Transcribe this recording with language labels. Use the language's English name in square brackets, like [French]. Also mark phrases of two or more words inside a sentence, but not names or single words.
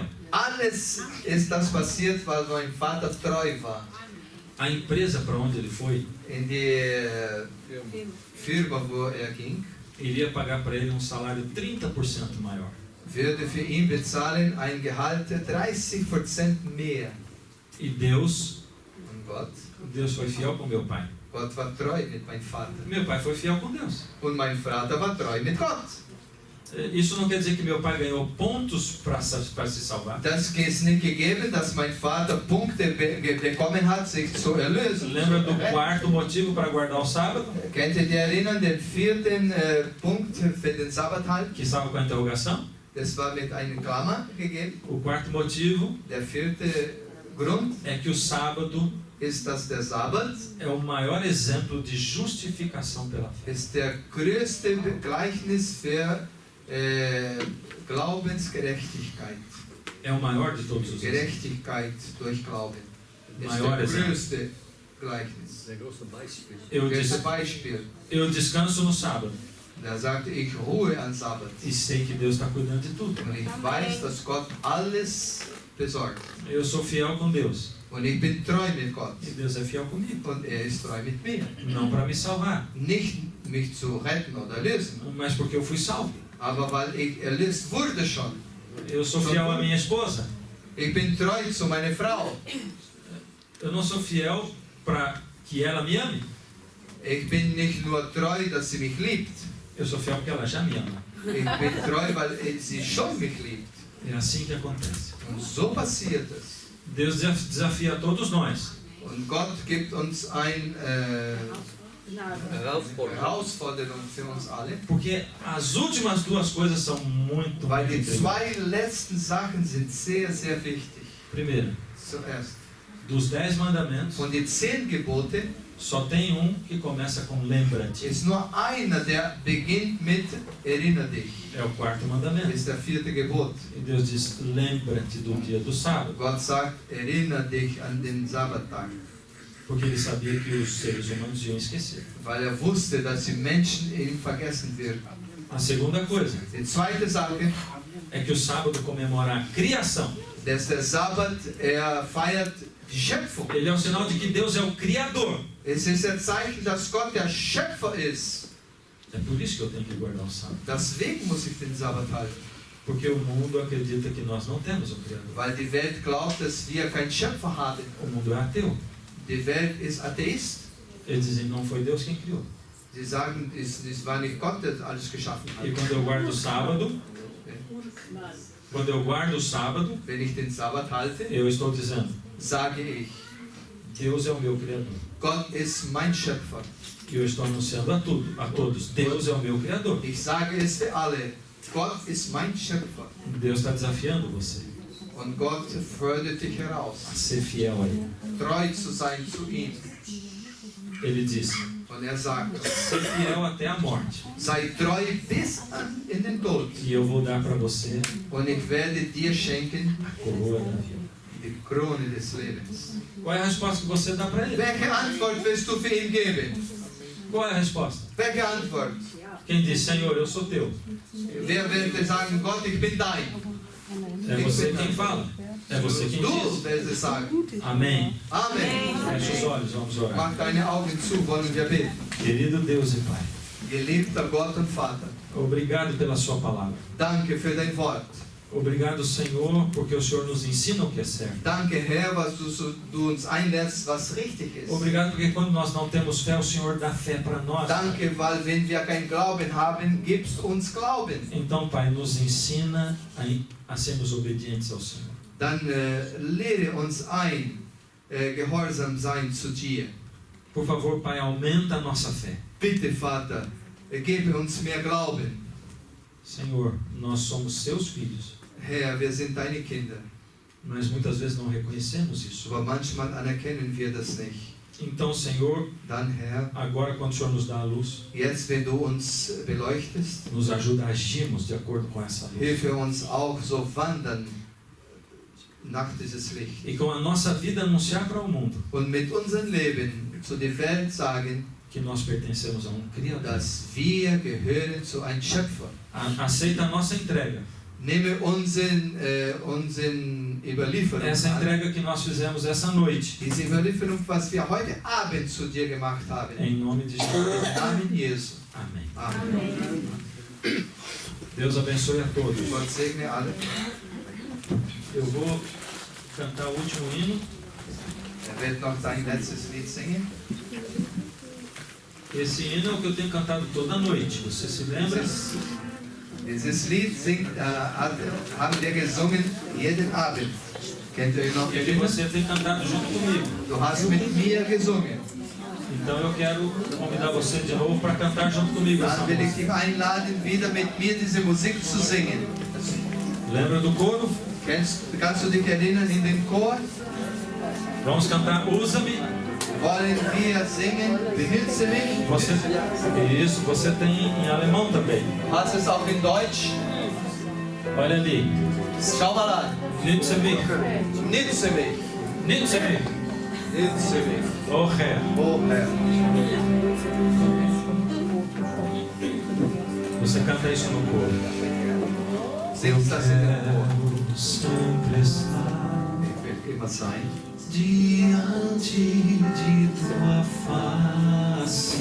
[German] Alles ist das passiert, weil mein Vater treu war. [Portuguese] A empresa para onde ele foi [German] In die Firma, wo er ging, [Portuguese] iria pagar para ele um salário 30% maior. [German] würde für ihn bezahlen ein Gehalt 30% mehr. [Portuguese] E Deus [German] Und [Portuguese] foi fiel com meu pai. [German] Gott war treu mit meinem Vater. [Portuguese] Meu pai foi fiel com Deus. [German] Und mein Vater war treu mit Gott. [Portuguese] Isso não quer dizer que meu pai ganhou pontos para se salvar. [German] Das ist nicht gegeben, dass mein Vater Punkte bekommen hat, sich zu erlösen. [Portuguese] Lembra do quarto motivo para guardar o sábado? [German] Könnt ihr dich erinnern, den vierten Punkt für den Sabbat halten? [Portuguese] Que estava com a interrogação. [German] Das war mit einem Klammer gegeben. [Portuguese] O quarto motivo [German] Der vierte Grund [Portuguese] é que o sábado [German] ist, dass der Sabbat [Portuguese] é o maior exemplo de justificação pela fé. [German] ist der größte Gleichnis für Glaubensgerechtigkeit. [Portuguese] É o maior de todos os exemplos. [German] Gerechtigkeit durch Glauben. Ist [Portuguese] Maior [German] der [Portuguese] exemplo. [German] größte Gleichnis. Sehr großes Beispiel. Größte Beispiel. [Portuguese] Eu descanso no sábado [German] Da sagte ich ruhe an Sabbat. [Portuguese] e sei que Deus está cuidando de tudo. [German] Und ich weiß, dass Gott alles besorgt. [Portuguese] Eu sou fiel com Deus [German] Und ich bin treu mit Gott. [Portuguese] e Deus é fiel comigo. [German] Und er ist treu mit mir. [Portuguese] Não para me salvar, [German] Nicht mich zu retten oder lösen, [Portuguese] mas porque eu fui salvo. [German] aber weil ich erlöst wurde schon. [Portuguese] Eu sou fiel à minha esposa. [German] Ich bin treu zu meiner Frau. [Portuguese] Eu não sou fiel para que ela me ame. [German] Ich bin nicht nur treu, dass sie mich liebt. [Portuguese] Eu sou fiel porque ela já me ama. [German] Ich bin treu, weil sie schon mich liebt. [Portuguese] É assim que acontece. [German] Und so passiert es. [Portuguese] Deus desafia a todos nós [German] Und Gott gibt uns eine Herausforderung für uns alle. [Portuguese] porque as últimas duas coisas são muito, [German] Weil [Portuguese] muito [German] die [Portuguese] interessantes. [German] zwei letzten Sachen sind sehr, sehr wichtig. [Portuguese] Primeiro, [German] Zuerst. [Portuguese] dos 10 mandamentos, [German] Von den 10 Geboten [Portuguese] só tem um que começa com lembra-te. [German] ist nur einer, der beginnt mit Erinner dich. [Portuguese] É o quarto mandamento. [German] Ist der vierte Gebot. [Portuguese] E Deus diz, lembra-te do dia do sábado. [German] Gott sagt, erinnere dich an den Sabbattag. [Portuguese] Porque ele sabia que os seres humanos iam esquecer. [German] Weil wusste, dass die Menschen ihn vergessen werden. [Portuguese] A segunda coisa [German] Die zweite Sache, [Portuguese] é que o sábado comemora a criação. [German] dass der Sabbat, feiert die Schöpfung. [Portuguese] Ele é um sinal de que Deus é o Criador. [German] Es ist ein Zeichen, dass Gott der Schöpfer ist. [Portuguese] É por isso que eu tenho que guardar o sábado. [German] Deswegen muss ich den Sabbat halten. [Portuguese] Porque o mundo acredita que nós não temos o Criador. [German] Weil die Welt glaubt, dass wir keinen Schöpfer haben. [Portuguese] O mundo é ateu. [German] Die Welt ist Atheist. [Portuguese] Eles dizem, não foi Deus quem criou. [German] Sie sagen, es war nicht Gott, der alles geschaffen [Portuguese] E [German] hat. [Portuguese] quando eu guardo o sábado, [German] Wenn ich den Sabbat halte, [Portuguese] eu estou dizendo, [German] sage ich, [Portuguese] Deus é o meu Criador. [German] Gott ist mein Schöpfer. [Portuguese] E eu estou anunciando a todos, Deus é o meu Criador. [German] Ich sage es für alle, Gott ist mein Schöpfer. [Portuguese] Deus está desafiando você [German] Und Gott fördert dich [Portuguese] a [German] heraus, [Portuguese] ser fiel a Ele. [German] treu zu sein zu ihm. [Portuguese] Ele diz, [German] Und sagt, [Portuguese] ser fiel até a morte. [German] sei treu bis in den Tod. [Portuguese] E eu vou dar para você [German] Und ich werde dir schenken [Portuguese] a coroa da vida. [German] die Krone des Lebens. [Portuguese] Qual é a resposta que você dá para Ele? [German] Welche Antwort wirst du für ihn geben? [Portuguese] Qual é a resposta? [German] Welche Antwort? [Portuguese] Quem diz, Senhor, eu sou teu. [German] Wer wird sagen, Gott, ich bin dein? [Portuguese] É você quem fala. É você quem [German] Du [Portuguese] diz. [German] wirst es sagen. [Portuguese] Amém. [German] Amen. [Portuguese] Feche os olhos, vamos orar. [German] Mach deine Augen zu, wollen wir beten. [Portuguese] Querido Deus e Pai, [German] Geliebter Gott und Vater, [Portuguese] obrigado pela sua palavra. [German] danke für dein Wort. [Portuguese] Obrigado, Senhor, porque o Senhor nos ensina o que é certo. [German] Danke, Herr, was du uns einlädst, was richtig ist. [Portuguese] Obrigado porque quando nós não temos fé, o Senhor dá fé para nós. [German] Danke, weil wenn wir keinen Glauben haben, gibst uns Glauben. [Portuguese] Então, Pai, nos ensina a sermos obedientes ao Senhor. [German] Dann lehre uns ein, gehorsam sein zu dir. [Portuguese] Por favor, Pai, aumenta a nossa fé. [German] Bitte, Vater, gebe uns mehr Glauben. [Portuguese] Senhor, nós somos seus filhos, [German] Herr, wir sind deine Kinder, [Portuguese] mas muitas vezes não reconhecemos isso. [German] aber manchmal anerkennen wir das nicht. [Portuguese] Então, Senhor, [German] Dann, Herr, [Portuguese] agora quando o Senhor nos dá a luz, [German] jetzt, wenn du uns beleuchtest, [Portuguese] nos ajuda a agirmos de acordo com essa luz. [German] hilfe uns auch so wandern nach dieses Licht. [Portuguese] E com a nossa vida anunciar para o mundo [German] Und mit unserem Leben zu der Welt sagen, [Portuguese] que nós pertencemos a Criador. [German] dass wir gehören zu einem Schöpfer. [Portuguese] Aceita a nossa entrega. [German] Nehme unseren Überlieferung [Portuguese] Essa [German] an. [Portuguese] entrega que nós fizemos essa noite. [German] Diese Überlieferung, was wir heute Abend zu dir gemacht haben. [Portuguese] Em nome de Jesus. [German] Im Namen Jesu. [Portuguese] Amém. [German] Amen. [Portuguese] Deus abençoe a todos. [German] Gott segne alle. [Portuguese] Eu vou cantar o último hino. [German] Wird noch dein letztes Lied singen. [Portuguese] Esse hino é o que eu tenho cantado toda noite. Você se lembra? [German] Dieses Lied haben wir gesungen jeden Abend. Könnt ihr euch noch [Portuguese] E [German] erinnern? [Portuguese] você tem cantado junto comigo. [German] Du hast mit mir gesungen. [Portuguese] Então eu quero convidar você de novo para cantar junto comigo essa [German] Dann will ich [Portuguese] música. [German] dich einladen, wieder mit mir diese Musik zu singen. [Portuguese] Lembra do coro? [German] Kannst du dich erinnern in den Chor? [Portuguese] Vamos cantar Usa-me. [German] Wollen wir singen, benütze mich? [Portuguese] Isso, você tem em alemão também. [German] Hast es auch in Deutsch? [Portuguese] Olha ali. [German] Schau mal an. Nütze mich. Nütze mich. Nütze mich. Nütze mich. Oh Herr. Oh Herr. [Portuguese] Você canta isso no coro. [German] Singt das in den Chor. [Portuguese] Sempre estar [German] Ich will immer sein. [Portuguese] diante de tua face.